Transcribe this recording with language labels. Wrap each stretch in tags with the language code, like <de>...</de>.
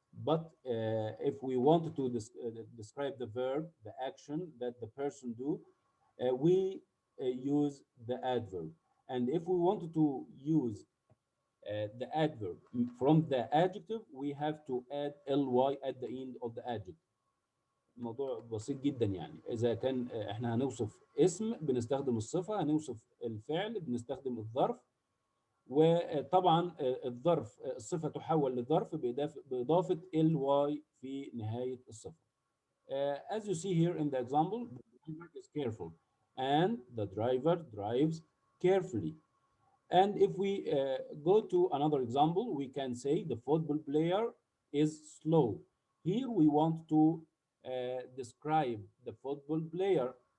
<en>But if we want to describe the verb, the action that the person do, we use the adverb. And if we wanted to use the adverb from the adjective, we have to add ly at the end of the adjective.</en> <ar>الموضوع بسيط جدا يعني. اذا كان احنا هنوصف اسم بنستخدم الصفه، هنوصف الفعل بنستخدم الظرف، وطبعا الظرف الصفه تحول لظرف باضافه ly في نهايه الصفه.</ar> <en>As you see here in the example, the driver is careful and the driver drives carefully. And if we go to another example, we can say the football player is slow. Here we want to describe the football player.</en>